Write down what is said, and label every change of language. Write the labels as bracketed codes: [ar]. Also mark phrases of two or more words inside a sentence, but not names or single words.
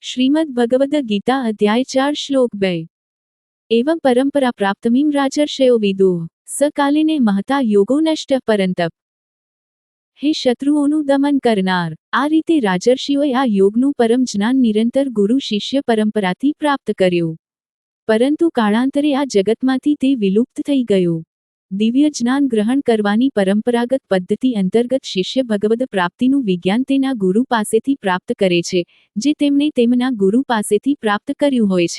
[sa] श्रीमद् भगवद गीता अध्याय 4 श्लोक 2 एवं परंपरा प्राप्तमीं राजर्षयो विदुः स कालिने महता योगो नष्ट परंतप हे [gu] શત્રુઓનું દમન કરનાર આ રીતે રાજર્ષિઓએ આ યોગનું પરમ જ્ઞાન નિરંતર ગુરુ શિષ્ય પરંપરાથી પ્રાપ્ત કર્યું, પરંતુ કાળાંતરે આ જગતમાંથી તે વિલુપ્ત થઈ ગયું. દિવ્ય જ્ઞાન ગ્રહણ કરવાની પરંપરાગત પદ્ધતિ અંતર્ગત શિષ્ય ભગવદ પ્રાપ્તિનું વિજ્ઞાન તેના ગુરુ પાસેથી પ્રાપ્ત કરે છે, જે તેમણે તેમના ગુરુ પાસેથી પ્રાપ્ત કર્યું હોય છે.